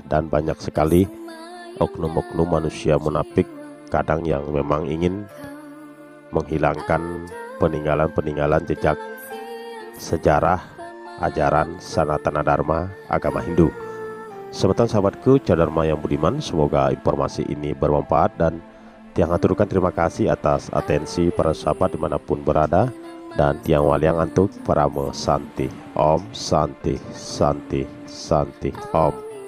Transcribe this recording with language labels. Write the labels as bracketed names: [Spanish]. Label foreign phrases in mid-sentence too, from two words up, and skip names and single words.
[Indonesian] Dan banyak sekali oknum-oknum manusia munafik kadang yang memang ingin menghilangkan peninggalan-peninggalan jejak sejarah ajaran Sanatana Dharma agama Hindu. Sahabatku Dharma yang budiman, semoga informasi ini bermanfaat, dan tiang aturkan terima kasih atas atensi para sahabat dimanapun berada, dan [Balinese] tiang waliang antuk para santi. [Sanskrit] Om Santi Santi Santi Om.